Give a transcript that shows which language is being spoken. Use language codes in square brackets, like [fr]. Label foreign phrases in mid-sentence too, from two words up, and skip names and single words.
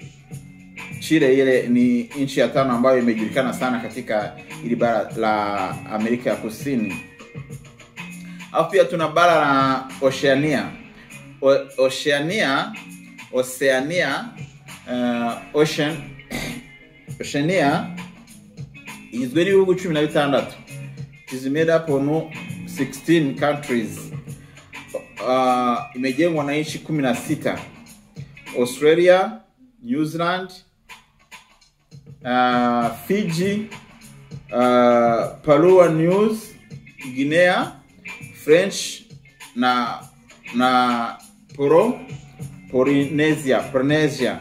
[sw] Chile ile ni nchi ya 5 ambayo imejulikana sana katika ili bara la Amerika ya Kusini. Alafu pia tuna bara la Oceania. [rw] Oceania igizwe n'ibihugu 16. [en] It is made up of 16 countries. [sw] Imejengwa na nchi 16: Australia, New Zealand, Fiji, Papua New Guinea, French na Polynesia.